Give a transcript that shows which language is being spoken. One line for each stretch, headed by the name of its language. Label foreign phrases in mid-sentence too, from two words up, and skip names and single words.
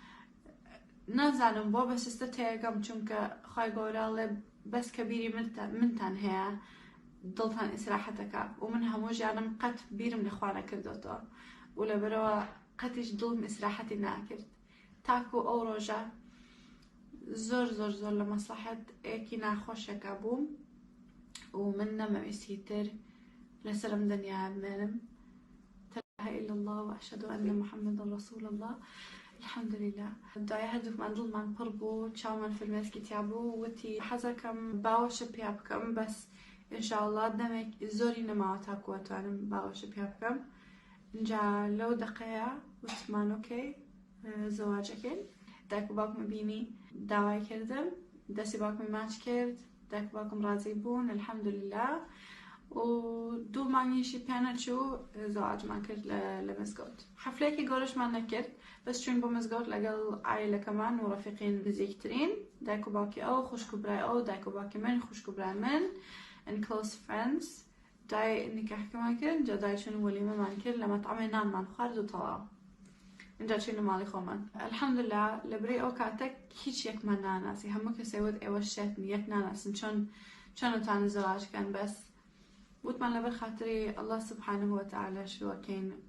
Central Kurdish: نازانم بۆ بەسستە تێگەم چونکە خی گەورەڵێ بەس کە بیری منتان هەیە دڵتان ئیسراحەتەکە و من هەموو ژیانم قەت بیرم لەخوا نەکردوێتەوە و لەبەرەوە قەتیش دڵم ئیسراحەتی ناکرد تاکو ئەو ڕۆژە زۆر زۆر زۆر لە مەسلحەت ئێکی ناخۆشێکە بووم و من نەمەویستی تر لەسەرم دنیا بمێنم.
Arabic: لا إله إلا الله وأشهد أن محمدا رسول الله.
Central Kurdish: الحەمدوللیلا دوای هەردووکمان دڵمان پڕ بوو، چاومان فرمێسکیتیا بوو، وتی حەزەکەم باوەشە پیا بکەم بەس ئینشاءڵڵا دەمێک زۆری نەماوە تاکو ئەتوانم باوەشە پیا بکەم. اینجا لەو دەقەیە وتمان ئۆکەی زەواجەکەین. دایک و باوکم بینی داوای کردم، دەستی باوکمی ماچ کرد، دایک و باوکم ڕازی بوون الحەمدوللیلا و 2 مانگیشی پێنەچوو زەواجمان کرد لە مزگەوت. حەفلەیەکی گەورەشمان نەکرد بەس چوین بۆ مزگەوت لەگەڵ عایلەکەمان و ڕەفیقین نزیکترین، دایک و باوکی ئەو، خوشک و برای ئەو، دایک و باوکی من، خوشک و برای من
English: and close friends.
Central Kurdish: دوای نیکاحەکەمان کرد، اینجا دوای چوون وەلیمەمان کرد لە مەطعەمێ نانمان خوارد و تەواو. اینجا چوین ماڵی خۆمان الحەمدوللیلا. لەبەرەی ئەو کاتێک هیچ یەکمان ناناسی، هەموو کەسێ وت ئێوە شێتن یەک ناناسن چۆن ئەتوانن زەواجکەن، بەس وتمان لەبەر خاتری
Arabic: ئەڵڵا سوبحانەهو وەتەعالا
Central Kurdish: شووەکەین